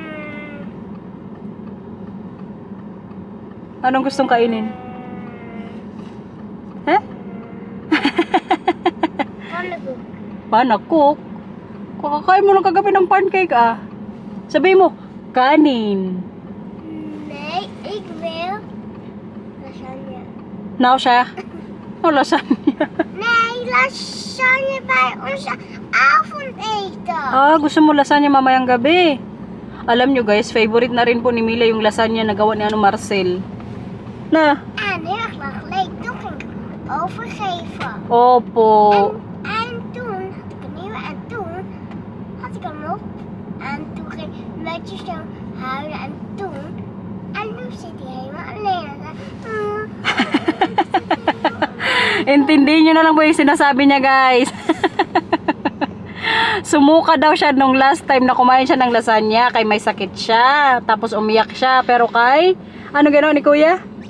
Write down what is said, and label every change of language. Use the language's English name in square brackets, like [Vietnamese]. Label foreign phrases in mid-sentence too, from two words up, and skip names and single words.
[Filipino] Anong gustong kainin? Eh? Panakuk. Kakakain mo lang kagabi ng pancake Sabihin mo, kanin. [Dutch] Nee, ik wil lasagne. [Filipino] Nou siya? Lasagna. [Dutch] Nee, lasagne bij onze avondeten. [Filipino] Gusto mo lasagna mamayang gabi. Alam nyo guys, favorite na rin po ni Mila yung lasagna na gawa ni Marcel. Na? [Dutch] En heel erg leuk. Toen ging ik overgeven. [Filipino] Opo. [Dutch] En toen had ik een nieuwe en toen had ik hem op. En toen ging Metje zo huilen en toen. En nu zit hij helemaal alleen. [Filipino] Intindihin nyo na lang po yung sinasabi niya guys. Sumuka daw siya nung [English] last time [Filipino] na kumain siya ng lasagna kay may sakit siya. Tapos umiyak siya. Pero kay, gano'n ni Kuya?